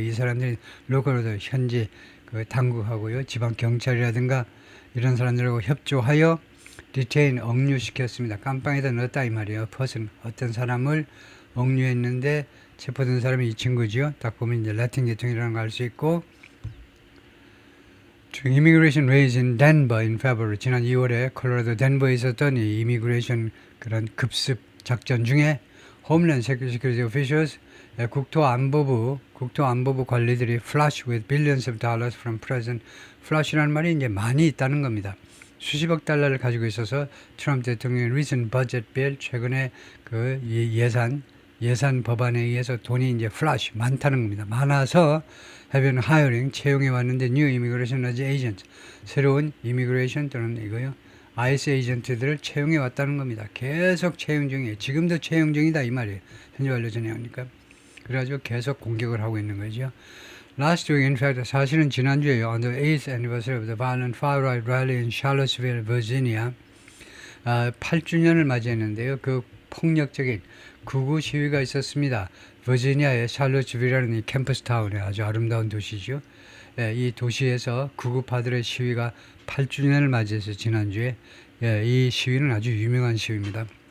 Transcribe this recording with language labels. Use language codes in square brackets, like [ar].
[ko] 이 사람들이 로컬로도 현지 그 당국하고요, 지방 경찰이라든가 이런 사람들하고 협조하여 detain 억류시켰습니다. 깜빵에다 넣었다 이 말이에요. 어떤 사람을 억류했는데 체포된 사람이 이 친구죠. 딱 보면 이제 라틴 계통이라는 걸 알 수 있고 [en] immigration raids in Denver in February. [ko] 지난 2월에 콜로라도 덴버에 있었던 이 immigration 그런 급습 작전 중에 [en] Homeland Security officials, [ko] 국토안보부 관리들이 [en] flush with billions of dollars from President. [ko] flash라는 말이 이제 많이 있다는 겁니다. 수십억 달러를 가지고 있어서 트럼프 대통령의 [en] recent budget bill, [ko] 최근에 그 예산 법안에 의해서 돈이 이제 flush 많다는 겁니다. 많아서 [en] have been hiring, [ko] 채용해 왔는데 [en] new immigration agent, [ko] 새로운 immigration 또는 이거요 ICE 에이전트들을 채용해 왔다는 겁니다. 계속 채용 중이에요. 지금도 채용 중이다 이 말이에요. 현재 완료전 내용이니까. 그래가지고 계속 공격을 하고 있는 거죠. [en] Last week, in fact, [ko] 사실은 지난주에요. [en] On the 8th anniversary of the violent far-right rally in Charlottesville, Virginia, [ko] 8주년을 맞이했는데요. 그 폭력적인 극우 시위가 있었습니다. 버지니아의 샬롯스빌이라는 이 캠퍼스 타운에 아주 아름다운 도시죠. 이 도시에서 극우파들의 시위가 8주년을 맞이해서 지난주에 이 시위는 아주 유명한 시위입니다.